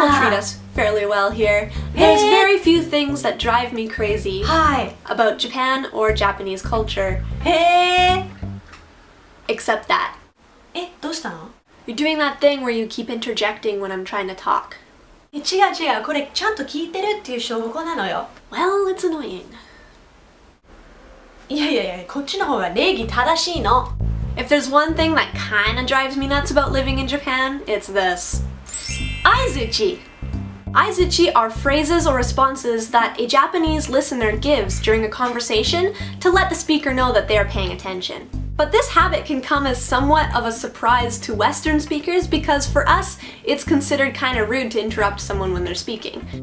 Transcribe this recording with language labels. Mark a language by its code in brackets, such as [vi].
[en] People treat us fairly well here. There's very few things that drive me crazy [ja] はい。 [en] about Japan or Japanese culture, [ja] へー。 [en] except that. [ja] どうしたの？ [en] You're doing that thing where you keep interjecting when I'm trying to talk. [ja] 違う。これちゃんと聞いてるっていう証拠なのよ。 [en] Well, it's annoying. [ja] いや、こっちの方が礼儀正しいの。 [en] If there's one thing that kinda drives me nuts about living in Japan, it's this. [ja] あいづち. [en] Aizuchi are phrases or responses that a Japanese listener gives during a conversation to let the speaker know that they are paying attention. But this habit can come as somewhat of a surprise to Western speakers because for us, it's considered kind of rude to interrupt someone when they're speaking.